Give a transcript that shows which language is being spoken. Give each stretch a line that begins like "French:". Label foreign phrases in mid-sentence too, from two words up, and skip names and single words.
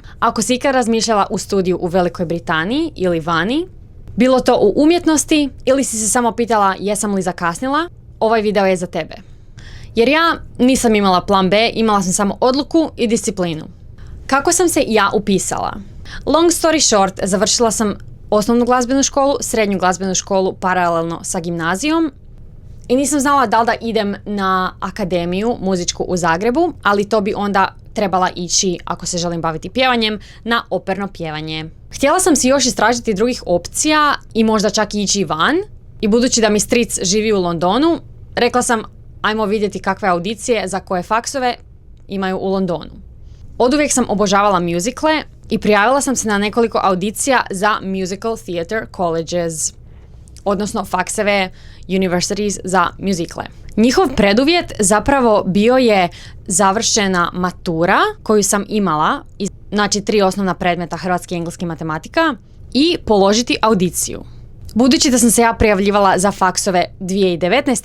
Croatian: Ako si ikad razmišljala u studiju u Velikoj Britaniji ili vani, bilo to u umjetnosti ili si se samo pitala jesam li zakasnila, ovaj video je za tebe. Jer ja nisam imala plan B, imala sam samo odluku i disciplinu. Kako sam se ja upisala?
English: Long story short,
Croatian: završila sam osnovnu glazbenu školu, srednju glazbenu školu paralelno sa gimnazijom i nisam znala da li da idem na akademiju muzičku u Zagrebu, ali to bi onda trebala ići, ako se želim baviti pjevanjem, na operno pjevanje. Htjela sam si još istražiti drugih opcija i možda čak ići van i budući da mi stric živi u Londonu, rekla sam ajmo vidjeti kakve audicije za koje faksove imaju u Londonu. Oduvijek sam obožavala muzikle i prijavila sam se na nekoliko audicija za
English: musical theatre colleges,
Croatian: odnosno fakseve universities za muzikle. Njihov preduvjet zapravo bio je završena matura koju sam imala, znači 3 osnovna predmeta, hrvatski, engleski, matematika, i položiti audiciju. Budući da sam se ja prijavljivala za faksove 2019.